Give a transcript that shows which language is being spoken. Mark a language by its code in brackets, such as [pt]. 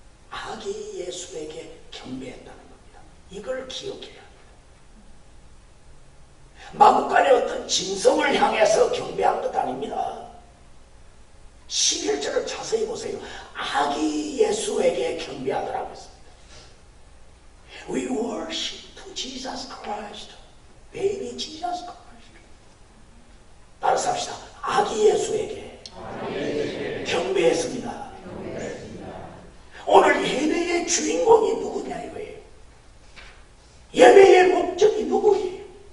[ko] 아기 예수에게 경배했다는 겁니다. 이걸 기억해야 합니다. 마구간의 어떤 진성을 향해서 경배한 것 아닙니다. 11절을 자세히 보세요. 아기 예수에게 경배하더라고 했습니다. [en] We worship to Jesus Christ, baby Jesus Christ. [ko] 따라서 합시다. 아기 예수에게 경배했습니다. 오늘 예배의 주인공이 누구냐 이거예요. 예배의 목적이 누구예요?